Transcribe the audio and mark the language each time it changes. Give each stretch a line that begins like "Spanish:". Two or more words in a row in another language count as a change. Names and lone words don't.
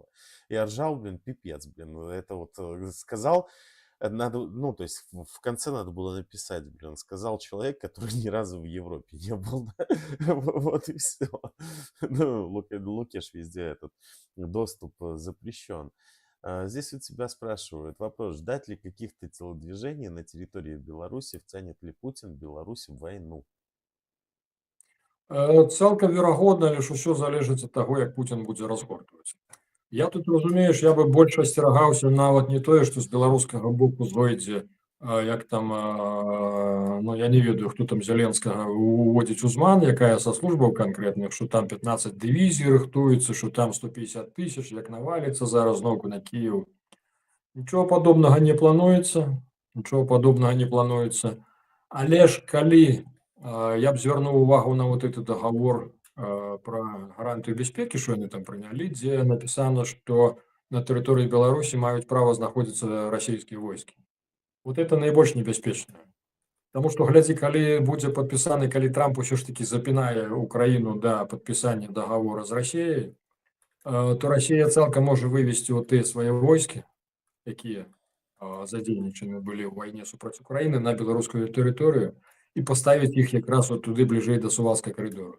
Russian: Я ржал, блин, пипец, блин, это вот сказал, надо, ну, то есть в конце надо было написать, блин, сказал человек, который ни разу в Европе не был, да? Вот и все. Ну, Лукеш везде этот доступ запрещен. Здесь у тебя спрашивают вопрос, ждать ли каких-то телодвижений на территории Беларуси, втянет ли Путин Беларусь в войну?
Belarusian: Цалкам верагодна, лишь усё залежыць ад таго, як Путін будзе разгортваць. Я тут, разумееш, я бы больш асцерагаўся нават не тое, што з беларускага боку зойдзе, як там, ну, я не ведаю, хто там Зяленскага уводзіць у зман, якая са службаў канкрэтных, што там 15 дывізій рыхтуецца, што там 150 000, як наваліцца зараз зноўку на Кіеў. Нічого падобнага не плануецца, нічого падобнага не плануецца. Але ж калі я б звярнуў увагу на
Russian: вот этот
Belarusian: договор пра гарантыю бяспекі, што яны там прынялі, дзе напісана, што на тэрыторыі Беларусі маюць права знаходзіцца расійскія войскі.
Russian: Вот это
Belarusian: найбольш небяспечна. Таму што глядзі, калі будзе падпісаны, калі Трамп усё ж такі запінае Украіну да падпісання договора з Расіяй, то Расія цалкам можа вывесці вот тыя свае войскі, якія задзейнічаны былі ў вайне супраць Украіны на беларускую тэрыторыю і паставіць іх якраз вот туды бліжэй да Сувалскага карыдору.